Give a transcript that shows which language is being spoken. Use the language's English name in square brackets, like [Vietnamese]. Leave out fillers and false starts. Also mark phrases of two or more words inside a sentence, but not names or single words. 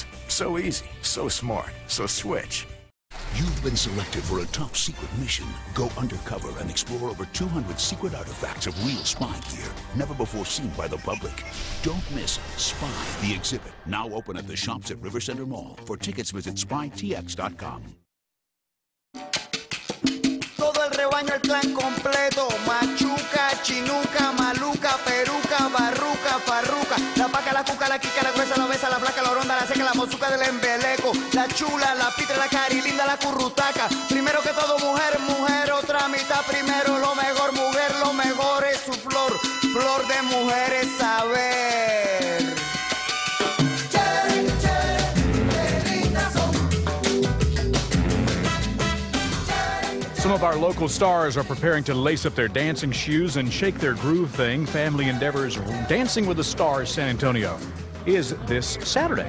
[English] So easy, so smart, so switch. You've been selected for a top secret mission. Go undercover and explore over 200 secret artifacts of real spy gear, never before seen by the public. Don't miss Spy, the exhibit, now open at the shops at River Center Mall. For tickets, visit spytx.com. [Spanish] Todo el rebaño, el clan completo. Machuca, chinuca, maluca, peruca, barruca, farruca. La paca, la cuca, la quica, la gruesa, la obesa, la flaca, la ronda, la seca, la mozuca del embeleco. La chula, la pitra, la carilinda, la currutaca. Primero que todo, mujer, mujer, otra mitad primero. Lo mejor, mujer, lo mejor es su flor. Flor de mujeres, saber. [English] Some of our local stars are preparing to lace up their dancing shoes and shake their groove thing. Family Endeavors Dancing with the Stars San Antonio is this Saturday.